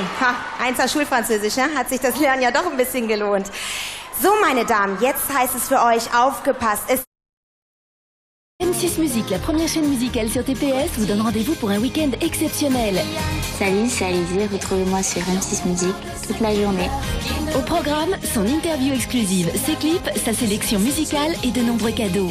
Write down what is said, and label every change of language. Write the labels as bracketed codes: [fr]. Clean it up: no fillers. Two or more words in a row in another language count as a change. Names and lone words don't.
[de] Ha, 1er Schulfranzösisch, ne? Hat sich das Lernen ja doch ein bisschen gelohnt. So, meine Damen, jetzt heißt es für euch, aufgepasst. [fr] M6 Musique, la première chaîne musicale sur TPS, vous donne rendez-vous pour un week-end exceptionnel. Salut, c'est Alizé, retrouvez-moi sur M6 Musique toute la journée. Au programme, son interview exclusive, ses clips, sa sélection musicale et de nombreux cadeaux.